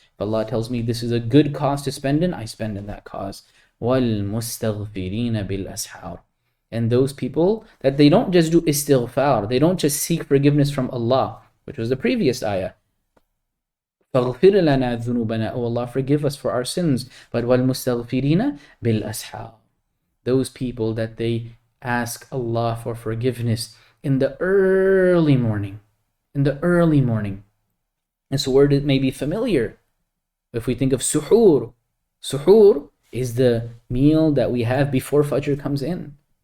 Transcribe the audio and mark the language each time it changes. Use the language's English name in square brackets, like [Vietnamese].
[English] If Allah tells me this is a good cause to spend in, I spend in that cause. [Arabic] وَالْمُسْتَغْفِرِينَ بِالْأَسْحَارِ. [English] And those people that they don't just do istighfar, they don't just seek forgiveness from Allah, which was the previous ayah. [Arabic] فَاغْفِرْ لَنَا ذُنُوبَنَا. [English] Oh Allah, forgive us for our sins. But [Arabic] وَالْمُسْتَغْفِرِينَ بِالْأَسْحَارِ. [English] Those people that they ask Allah for forgiveness in the early morning. In the early morning. This word may be familiar. If we think of suhoor, suhoor is the meal that we have before Fajr comes in.